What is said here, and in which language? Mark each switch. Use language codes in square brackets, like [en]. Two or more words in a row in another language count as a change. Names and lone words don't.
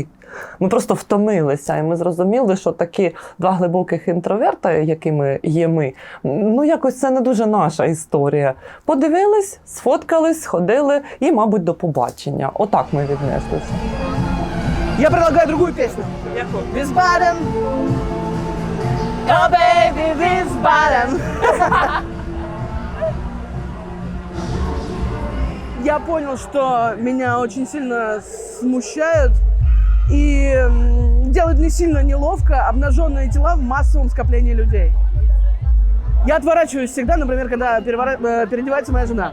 [uk] Ми просто втомилися, і ми зрозуміли, що такі два глибоких інтроверта, якими є ми, ну якось це не дуже наша історія. Подивились, сфоткались, сходили і, мабуть, до побачення. Отак ми віднеслися. [ru] Я предлагаю другую песню. [uk] Яку? [en] Wiesbaden. Oh, baby, Wiesbaden. [ru] Я понял, что меня очень сильно смущают и делают не сильно неловко обнаженные тела в массовом скоплении людей. Я отворачиваюсь всегда, например, когда переодевается моя жена.